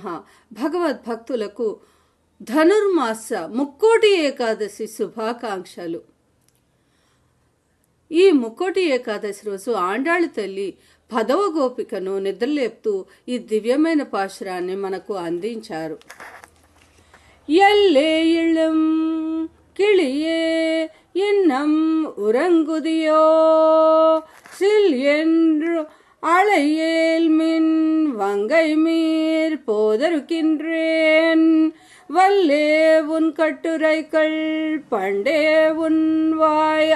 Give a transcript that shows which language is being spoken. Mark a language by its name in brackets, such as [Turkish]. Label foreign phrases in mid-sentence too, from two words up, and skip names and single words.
[Telugu] భగవద్భక్తులకు ధనుర్మాస ముక్కోటి ఏకాదశి శుభాకాంక్షలు. ఈ ముక్కోటి ఏకాదశి రోజు ఆండాళ్ళ తల్లి 10వ గోపికను నిద్రలేపుతూ ఈ దివ్యమైన పాశురాన్ని మనకు అందించారు. [Tamil] எல்லே இளம் கிளியே இன்னம் உறங்குதியோ சில் என்று அழையேல் மின் வங்கை மீர் போதருக்கின்றேன் வல்லே உன் கட்டுரைகள் பண்டே உன் வாய்